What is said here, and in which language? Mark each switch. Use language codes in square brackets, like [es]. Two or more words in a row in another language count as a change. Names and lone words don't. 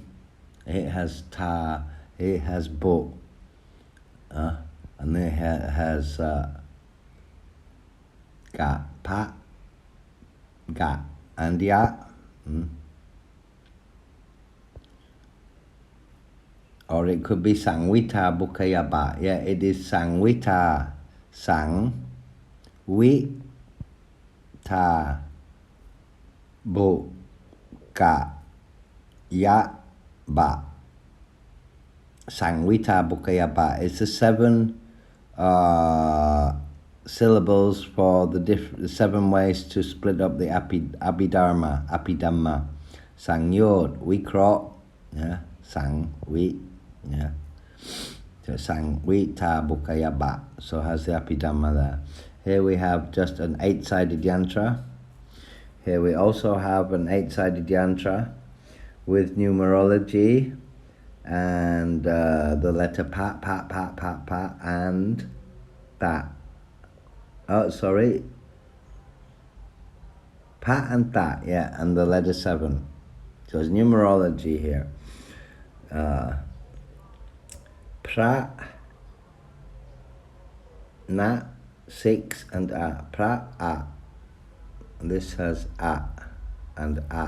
[en] It has Ta, it has Bo, and it has Ga, Pa, Ga, and Ya. Or it could be Sangwita Bukayaba. Yeah, it is Sangwita. Sang, Wi, Ta, Bu, Ka, Ya, Ba. Sangwita Bukayaba. It's the 7 syllables for the 7 ways to split up the Abhidhamma. Sangyod, Wikro, yeah, Sang, Wi, yeah. So Sangwita Bukayaba. So has the Abhidhamma there. Here we have just an 8-sided yantra. Here we also have an 8-sided yantra with numerology and the letter Pa, Pa, Pa, Pa, Pa, and Ta. Oh, sorry. Pa and Ta, yeah, and the letter 7. So it's numerology here. Pra, Na, 6, and A. Pra, A. And this has A and A.